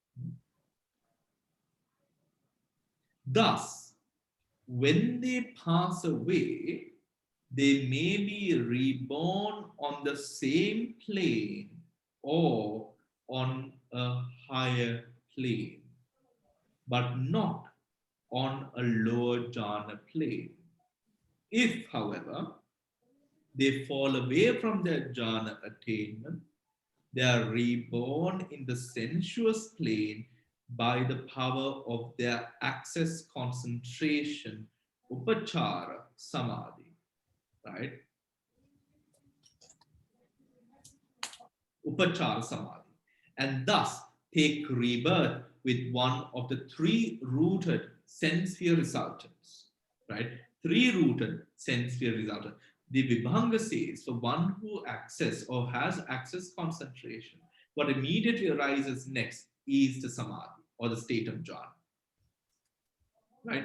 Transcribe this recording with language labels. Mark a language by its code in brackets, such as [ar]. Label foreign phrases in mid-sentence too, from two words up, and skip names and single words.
[en] Thus, when they pass away, they may be reborn on the same plane or on a higher plane, but not on a lower jhana plane. If, however, they fall away from their jhana attainment, they are reborn in the sensuous plane by the power of their access concentration, [pi] upachara samadhi, right? Upachara samadhi, [en] and thus take rebirth with one of the 3-rooted sense sphere resultants, right? 3-rooted sense sphere resultant. The Vibhanga says for one who access or has access concentration, what immediately arises next is the samadhi or the state of jhana, right?